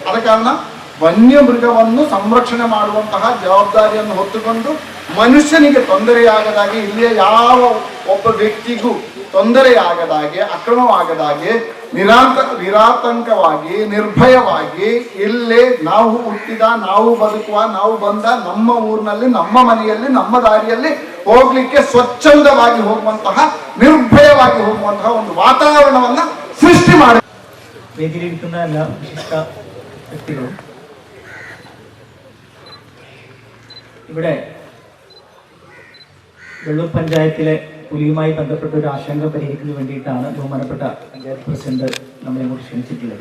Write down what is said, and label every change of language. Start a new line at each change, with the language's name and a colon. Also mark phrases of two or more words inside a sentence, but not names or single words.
Kannada: ಆದ ಕಾರಣ ವನ್ಯಮೃಗವನ್ನು ಸಂರಕ್ಷಣೆ ಮಾಡುವಂತಹ ಜವಾಬ್ದಾರಿಯನ್ನು ಹೊತ್ತುಕೊಂಡು ಮನುಷ್ಯನಿಗೆ ತೊಂದರೆಯಾಗದಾಗೆ, ಇಲ್ಲಿಯ ಯಾವ ಒಬ್ಬ ವ್ಯಕ್ತಿಗೂ ತೊಂದರೆಯಾಗದಾಗೆ, ಅಕ್ರಮವಾಗದಾಗೆ ನಿರಾತಂಕವಾಗಿ ನಿರ್ಭಯವಾಗಿ ಇಲ್ಲೇ ನಾವು ಹುಟ್ಟಿದ, ನಾವು ಬದುಕುವ, ನಾವು ಬಂದ ನಮ್ಮ ಊರಿನಲ್ಲಿ, ನಮ್ಮ ಮನೆಯಲ್ಲಿ, ನಮ್ಮ ದಾರಿಯಲ್ಲಿ ಹೋಗ್ಲಿಕ್ಕೆ ಸ್ವಚ್ಛಂದವಾಗಿ ಹೋಗುವಂತಹ, ನಿರ್ಭಯವಾಗಿ ಹೋಗುವಂತಹ ಒಂದು ವಾತಾವರಣವನ್ನ ಸೃಷ್ಟಿ ಮಾಡಿ.
Malayalam: വേദിയിലിരിക്കുന്ന എല്ലാ വിശിഷ്ട വ്യക്തികളും ഇവിടെ വെള്ളൂർ പഞ്ചായത്തിലെ പുലിയുമായി ബന്ധപ്പെട്ട ഒരു ആശങ്ക പരിഹരിക്കുന്നതിന് വേണ്ടിയിട്ടാണ് ബഹുമാനപ്പെട്ട പഞ്ചായത്ത് പ്രസിഡന്റ് നമ്മളെ ഇങ്ങോട്ട് ക്ഷണിച്ചിട്ടുള്ളത്.